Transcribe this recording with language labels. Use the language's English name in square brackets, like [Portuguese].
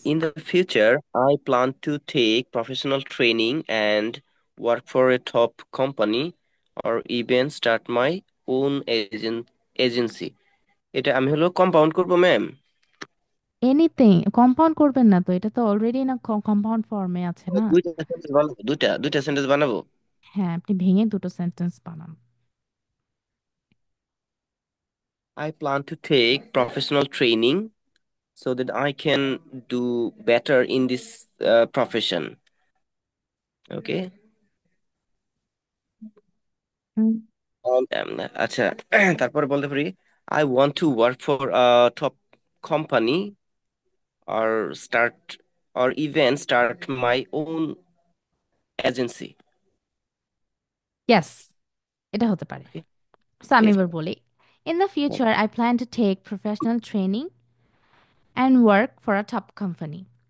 [English] In the future, I plan to take professional training and work for a top company or even start my own agency. [Bangla] এটা আমি হলো compound করবো ma'am? Anything compound করবেন না তো, এটা তো অলরেডি না কম্পাউন্ড ফর্মে আছে না। দুইটা সেন্টেন্স বানাবো, দুইটা সেন্টেন্স বানাবো। হ্যাঁ, আপনি ভেঙে দুটো সেন্টেন্স বানান। [English] I plan to take professional training so that I can do better in this profession. Okay. Hmm. [Bangla] আচ্ছা তারপরে বলতে পারি [English] I want to work for a top company or even start my own agency. [Bangla] Yes, এটা হতে পারে। [English] Okay. [Bangla] So আমি [English] Yes. [Bangla] এবার বলি, [English] In the future I plan to take professional training and work for a top company.